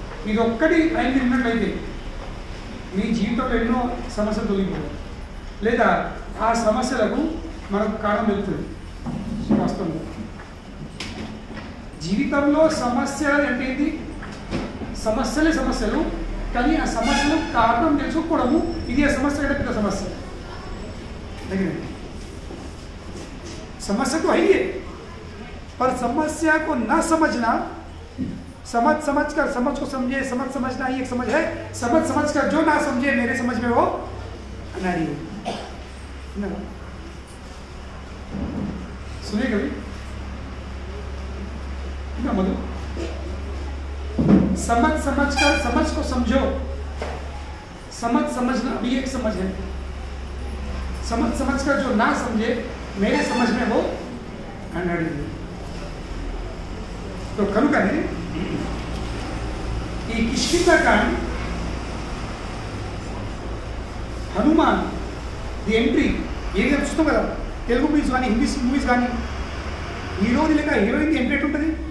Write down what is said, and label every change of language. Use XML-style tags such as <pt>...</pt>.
<te>ఇది ఒక్కటి ఆయన విన్నట్లయితే మీ జీవితంలో ఎన్నో సమస్యలు తొలగిపోతాయి, లేదా ఆ సమస్యలకు మనకు కారణం వెళ్తుంది. వాస్తవంగా జీవితంలో సమస్యలు అంటే ఏంటి? సమస్యలే సమస్యలు, కానీ ఆ సమస్యలు కారణం తెలుసుకోవడము ఇది ఆ సమస్య కంటే పెద్ద సమస్య.</te> <hi>समस्या तो है ही है, पर समस्या को न समझना, समझ कर समझ को समझे, समझना ही एक समझ है, समझ कर जो ना समझे मेरे समझ में वो अनाड़ी है। सुनिए कभी ना मधु, समझ कर समझ को समझो, समझना भी एक समझ है, समझ कर जो ना समझे मेरे समझ में वो अनाड़ी है।</hi> <te>तो కనుకనే ఈ కిష్కింధకాండ్ హనుమాన్ ది ఎంట్రీ ఏది చూస్తాం కదా, తెలుగు మూవీస్ కానీ ఇంగ్లీష్ మూవీస్ కానీ హీరోని లేక హీరోయిన్ ఎంట్రీ ఎట్లుంటుంది?</te>